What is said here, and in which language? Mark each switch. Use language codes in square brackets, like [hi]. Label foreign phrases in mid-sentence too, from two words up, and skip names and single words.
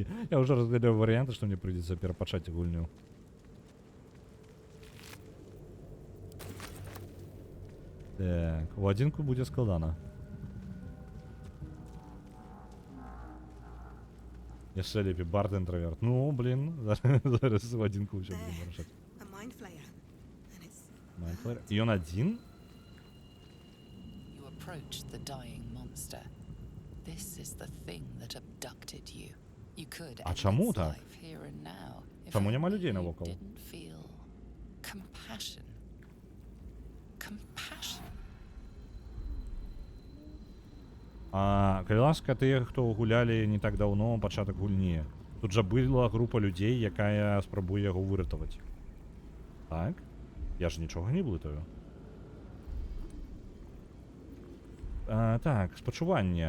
[be] Я ўжо разглядаю варыянты, што мне прыйдзецца перапачаць гульню. Так, у адзінку будзе складана. Яшчэ лепей бард інтраверт. Ну, блін, зараз у адзінку ўсё будзем вырашаць. Mindflayer. І ён адзін? [en] You approach the dying monster. This is the thing that abducted you. You could [be] А [en] end [be] чаму [en] its [be] так? [en] life here and now if [be] Чаму няма [en] only [be] людзей [en] you [be] навокал? [en] didn't feel compassion. Compassion. [be] А, калі ласка, тыя, хто гулялі не так даўно, пачатак гульні. Тут жа была група людзей, якая спрабуе яго выратаваць. Так? Я ж нічога не блытаю. Так, спачуванне.